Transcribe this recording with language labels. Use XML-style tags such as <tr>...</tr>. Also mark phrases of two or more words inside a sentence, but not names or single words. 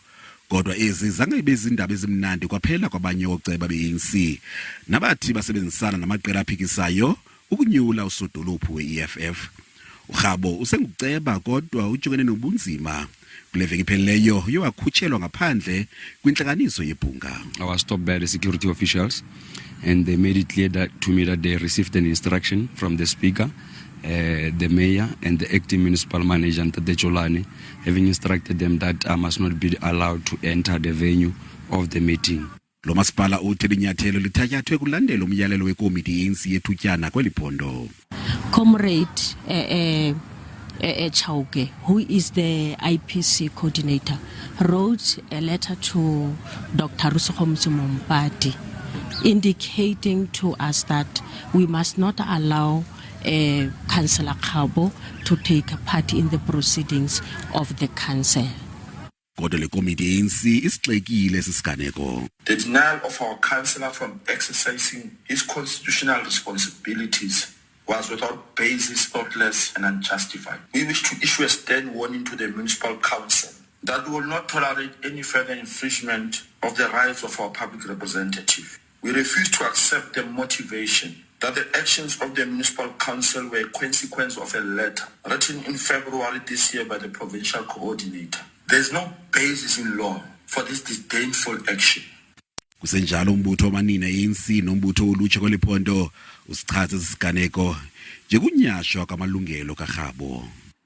<xh>Kodwa ezi zange bezindaba ezimnandi kwaphela kwabanye oceba be-ANC nabathi basebenzisana namaqela aphikisayo ukunyula usodolophu we-EFF. uGaolatlhwe usenguceba kodwa ujongene nobunzima. Kule veki iphelileyo wakhutshulwe ngaphandle kwintlanganiso yeBhunga.</xh> <en>I was stopped by the security officials and they made it clear that to me that they received an instruction from the speaker, the mayor and the acting municipal manager nabatyholwa, having instructed them that I must not be allowed to enter the venue of the meeting.</en> <xh>Lomasipala uthi amanyathelo lithatyathwe kulandela umyalelo wekomiti ye-ANC yethutyana kwiphondo.</xh> <en>Comrade Chauke, who is the IPC coordinator, wrote a letter to Dr. Ruth Segomotsi Mompati indicating to us that we must not allow Councillor Kgabo to take part in the proceedings of the council.</en> <xh>Kodwa le komiti ye-ANC isixekile sisiganeko.</xh> <en>The denial of our councillor from exercising his constitutional responsibilities was without basis, thoughtless and unjustified. We wish to issue a stern warning to the municipal council that we will not tolerate any further infringement of the rights of our public representative. We refuse to accept the motivation that the actions of the municipal council were a consequence of a letter written in February this year by the provincial coordinator. There is no basis in law for this disdainful action.</en> <xh>Kusenjalo umbutho wamanina e-ANC nombutho olutsha kwiphondo usichaza isiganeko njekunyashwa kwamalungelo kaGaolatlhwe.</xh>